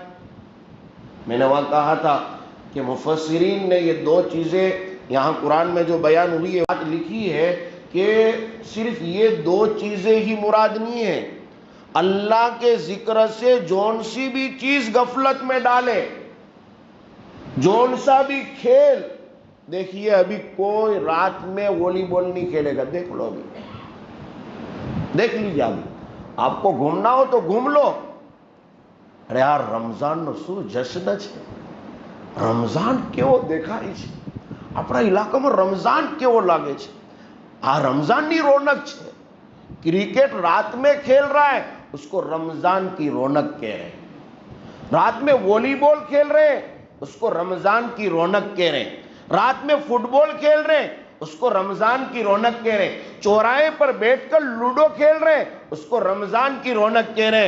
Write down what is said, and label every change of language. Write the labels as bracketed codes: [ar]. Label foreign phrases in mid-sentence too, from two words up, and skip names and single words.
[ur] میں نے وہاں کہا تھا کہ مفسرین نے یہ 2 چیزیں یہاں قرآن میں جو بیان ہوئی ہے، بات لکھی ہے کہ صرف یہ 2 چیزیں ہی مراد نہیں ہیں، اللہ کے ذکر سے جون سی بھی چیز غفلت میں ڈالے، جون سا بھی کھیل، دیکھیے ابھی کوئی رات میں والی بال نہیں کھیلے گا، دیکھ لو ابھی، دیکھ لیجیے، ابھی آپ کو گھومنا ہو تو گھوم لو۔ [gu] અરે યાર રમઝાન નો સો જશન હે, رمضان કેવો દેખાય છે આપણા ઇલાકામાં، رمضان કેવો લાગે છે، رمضان ની رونق છે. [ur] کرکٹ رات میں کھیل رہا ہے اس کو رمضان کی رونق کہہ رہے ہیں. رات میں والی بال کھیل رہے ہیں اس کو رمضان کی رونق کہہ رہے ہیں. رات میں فٹ بال کھیل رہے ہیں اس کو رمضان کی رونق کہہ رہے ہیں. چوراہے پر بیٹھ کر لوڈو کھیل رہے ہیں اس کو رمضان کی رونق کہہ رہے ہیں.